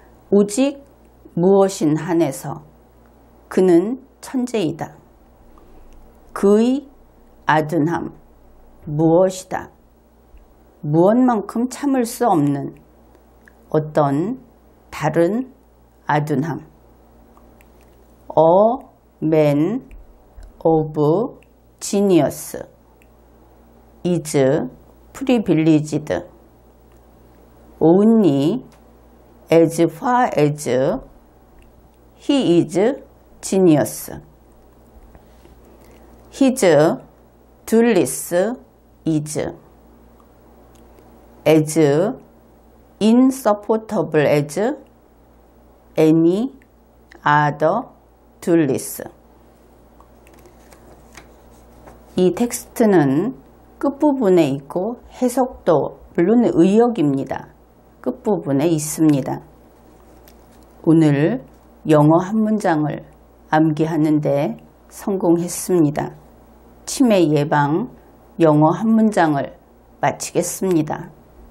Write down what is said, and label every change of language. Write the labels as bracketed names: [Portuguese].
[Korean] 오직 무엇인 한해서 그는 천재이다. 그의 아둔함, 무엇이다. 무엇만큼 참을 수 없는 어떤 다른 아둔함. [English] A man of genius is privileged only as far as he is genius. His dullness is as insupportable as any other dullness. [Korean] 이 텍스트는 끝부분에 있고 해석도 물론 의역입니다. 끝부분에 있습니다. 오늘 영어 한 문장을 암기하는데 성공했습니다. 치매 예방 영어 한 문장을 마치겠습니다.